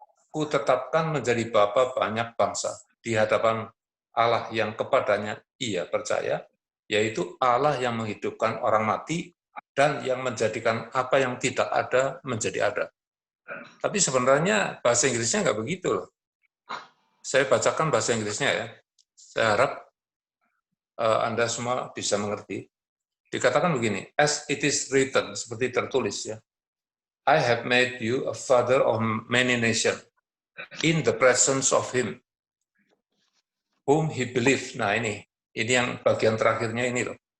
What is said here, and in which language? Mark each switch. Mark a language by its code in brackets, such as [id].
[id] kutetapkan menjadi bapa banyak bangsa di hadapan Allah yang kepadanya ia percaya, yaitu Allah yang menghidupkan orang mati dan yang menjadikan apa yang tidak ada menjadi ada. Tapi sebenarnya bahasa Inggrisnya nggak begitu loh. Saya bacakan bahasa Inggrisnya ya. Saya harap Anda semua bisa mengerti. Dikatakan begini, [en] as it is written, [id] seperti tertulis ya. [en] I have made you a father of many nations in the presence of him whom he believed. [id] Nah ini yang bagian terakhirnya ini loh.